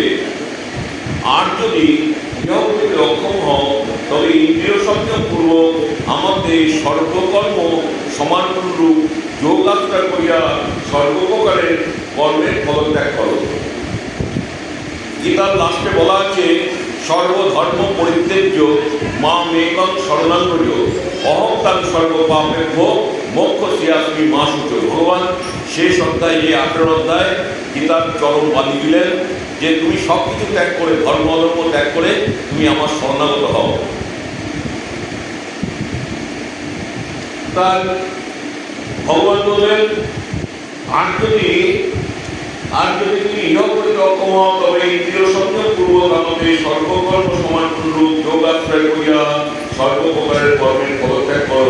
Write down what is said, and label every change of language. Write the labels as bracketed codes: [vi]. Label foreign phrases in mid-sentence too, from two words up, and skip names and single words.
[bn] আর যদি ইহা করিতে অক্ষম হও, তবে ইন্দ্রিয় সংযম পূর্বক আমাদের সর্বকর্ম সমানরূপ যোগ আশ্রয় করিয়া সর্বপ্রকারের কর্মের ফলত্যাগ করো। গীতার লাস্টে বলা আছে, [sa] সর্বধর্ম পরিত্যাজ্য মাম একং শরণং ব্রজ অহং তাং সর্বপাপেভ্যো মোক্ষয়িষ্যামি মা শুচ। [bn] ভগবান শেষ অধ্যায়, যে 18 অধ্যায় গীতার চরম বাণী দিলেন যে তুমি সব কিছু ত্যাগ করে, ধর্ম অধর্ম ত্যাগ করে তুমি আমার শরণাগত হও। তার ভগবান বললেন, আর যদি তুমি ইহ করিতে অক্ষম হও, তবে ইন্দ্রিয় সংযম পূর্বক আমাদের সর্বকর্ম সমানরূপ যোগ আশ্রয় করিয়া সর্বপ্রকারের কর্মের পদত্যাগ করো।